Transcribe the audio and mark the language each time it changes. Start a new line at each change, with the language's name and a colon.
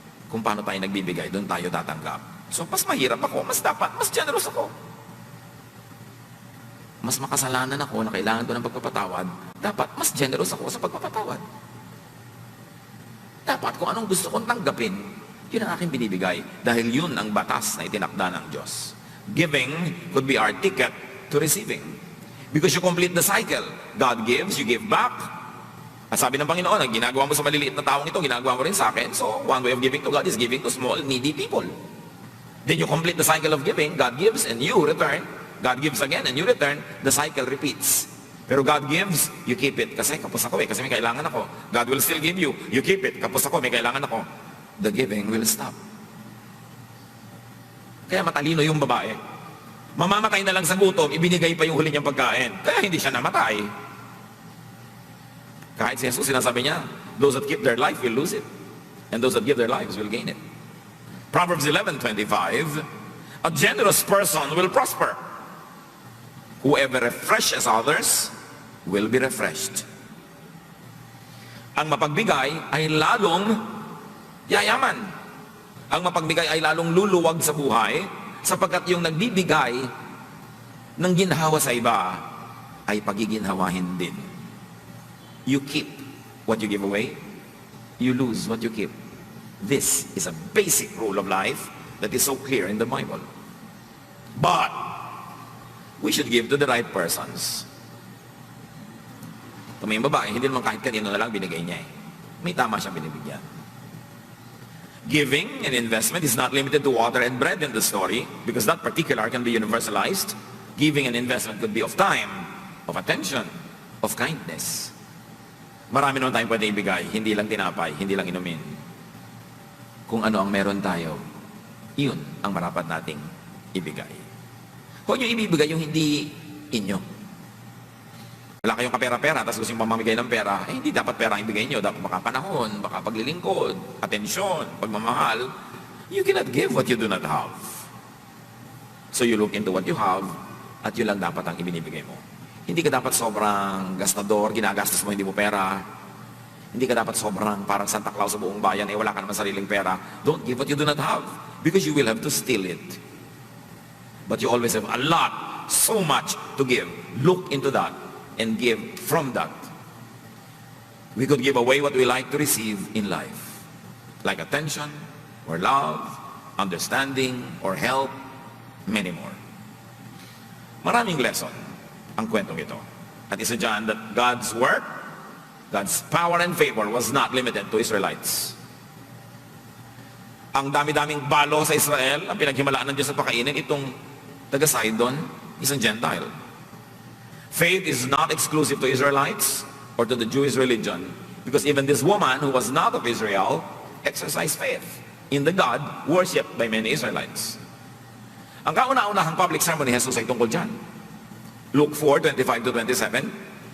Filipino: Kung paano tayo nagbibigay, doon tayo tatanggap. So, mas mahirap ako, mas generous ako. Mas makasalanan ako na kailangan ko ng pagpapatawad, dapat mas generous ako sa pagpapatawad. Dapat kung anong gusto kong tanggapin, yun ang aking binibigay. Dahil yun ang batas na itinakda ng Diyos.
English: Giving could be our ticket to receiving. Because you complete the cycle. God gives, you give back.
Filipino: At sabi ng Panginoon, ang ginagawa mo sa maliliit na taong ito, ginagawa mo rin sa akin.
English: So, one way of giving to God is giving to small, needy people. Then you complete the cycle of giving. God gives and you return. God gives again and you return. The cycle repeats. Pero God gives, you keep it.
Filipino: Kasi kapos ako kasi may kailangan ako.
English: God will still give you, you keep it.
Filipino: Kapos ako, may kailangan ako.
English: The giving will stop.
Filipino: Kaya matalino yung babae. Mamamatay na lang sa gutom, ibinigay pa yung huli niyang pagkain. Kaya hindi siya namatay. Kahit si Jesus, sinasabi niya,
English: those that keep their life will lose it. And those that give their lives will gain it. Proverbs 11:25, a generous person will prosper. Whoever refreshes others will be refreshed.
Filipino: Ang mapagbigay ay lalong yayaman. Ang mapagbigay ay lalong luluwag sa buhay, sapagkat yung nagbibigay ng ginhawa sa iba ay pagiginhawahin din.
English: You keep what you give away, you lose what you keep. This is a basic rule of life that is so clear in the Bible. But we should give to the right persons.
Filipino: Kung may babae, hindi naman kahit kanino na lang binigay niya eh. May tama siyang binibigyan.
English: Giving and investment is not limited to water and bread in the story, because that particular can be universalized. Giving and investment could be of time, of attention, of kindness.
Filipino: Marami naman tayong pwede ibigay, hindi lang tinapay, hindi lang inumin. Kung ano ang meron tayo, iyon ang marapat nating ibigay. Huwag nyo ibibigay yung hindi inyo. Wala kayong kapera-pera, tapos gusto nyo mamamigay ng pera, hindi dapat pera ang ibigay nyo. Dapat baka panahon, baka paglilingkod, atensyon, pagmamahal.
English: You cannot give what you do not have. So you look into what you have,
Filipino: at yun lang dapat ang ibinibigay mo. Hindi ka dapat sobrang gastador, ginagastos mo, hindi mo pera. Hindi ka dapat sobrang parang Santa Claus sa buong bayan, wala ka naman sariling pera.
English: Don't give what you do not have, because you will have to steal it. But you always have a lot, so much to give. Look into that and give from that. We could give away what we like to receive in life, like attention, or love, understanding, or help, many more.
Filipino: Maraming lesson ang kwentong ito. At isa dyan
English: that God's work, God's power and favor was not limited to Israelites.
Filipino: Ang dami-daming balo sa Israel, ang pinaghimalaan ng Diyos at pakainin, itong taga-Sidon, isang Gentile.
English: Faith is not exclusive to Israelites or to the Jewish religion, because even this woman who was not of Israel exercised faith in the God worshipped by many Israelites.
Filipino: Ang kauna-unahang public sermon ni Jesus ay tungkol dyan. Luke 4:25-27.